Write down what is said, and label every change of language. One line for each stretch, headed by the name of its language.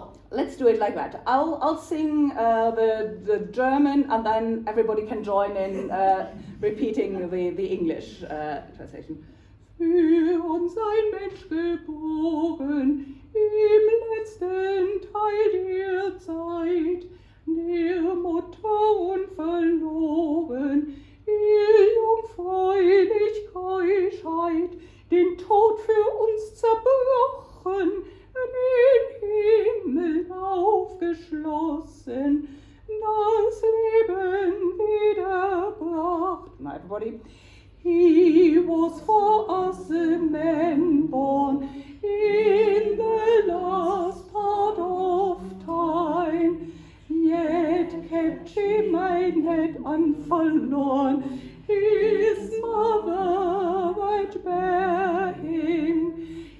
English: Let's do it like that. I'll sing the German, and then everybody can join in repeating the English translation.
German: Für uns ein Mensch geboren, im letzten Teil der Zeit, der Mutter unverloren, ihr jungfräulich Keuschheit, den Tod für uns zerbrochen, den Himmel aufgeschlossen, das Leben wiederbracht.
English: Now everybody. He was for us a man born in the last part of time, yet kept
German: Gemeinheit unverloren,
English: his mother might bear him.